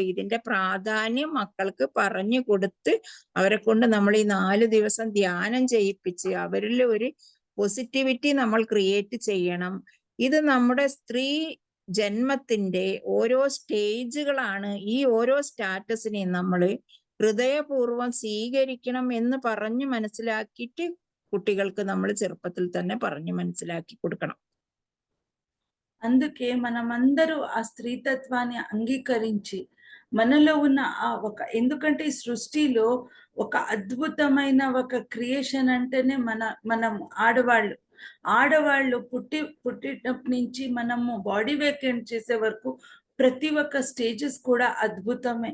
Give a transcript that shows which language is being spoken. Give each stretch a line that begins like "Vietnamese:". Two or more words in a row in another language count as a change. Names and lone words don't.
Malayalam: ഇതിന്റെ പ്രാധാന്യം മക്കൾക്ക് പറഞ്ഞു കൊടുത്ത് അവരെ കൊണ്ട് നമ്മൾ ഈ 4 ദിവസം ധ്യാനം ചെയ്യിപ്പിച്ച് അവരിൽ ഒരു പോസിറ്റിവിറ്റി നമ്മൾ ക്രിയേറ്റ് ചെയ്യണം. ഇത് നമ്മുടെ സ്ത്രീ ജന്മത്തിന്റെ ഓരോ സ്റ്റേജുകളാണ്. ഈ ഓരോ സ്റ്റാറ്റസിനെയും നമ്മൾ ഹൃദയപൂർവ്വം സ്വീകരിക്കണം എന്ന് പറഞ്ഞു മനസ്സിലാക്കിയിട്ട് കുട്ടികൾക്ക് നമ്മൾ ചെറുപ്പത്തിൽ തന്നെ പറഞ്ഞു മനസ്സിലാക്കി കൊടുക്കണം.
Telugu: అందుకే మనమందరూ ఆ స్త్రీతత్వాన్ని అంగీకరించి మనలో ఉన్న ఎందుకంటే ఈ సృష్టిలో ఒక అద్భుతమైన ఒక క్రియేషన్ అంటేనే మనం ఆడవాళ్ళు పుట్టినప్పటి నుంచి మనము
English: body vacant
Telugu: చేసే వరకు ప్రతి ఒక్క స్టేజెస్ కూడా అద్భుతమే.